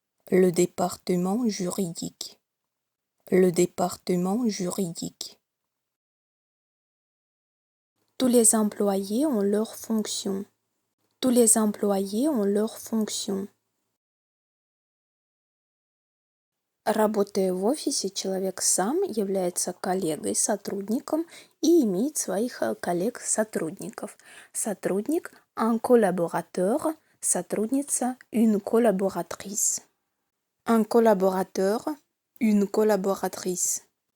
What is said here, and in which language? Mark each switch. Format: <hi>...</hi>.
<fr>Le département juridique. Le département juridique. Tous les employés ont leur fonction. Tous les employés ont leur fonction.</fr> <ru>Работая в офисе, человек сам является коллегой, сотрудником и имеет своих коллег-сотрудников. Сотрудник – un collaborateur, сотрудница – une collaboratrice.</ru> <fr>Un collaborateur, une collaboratrice.</fr>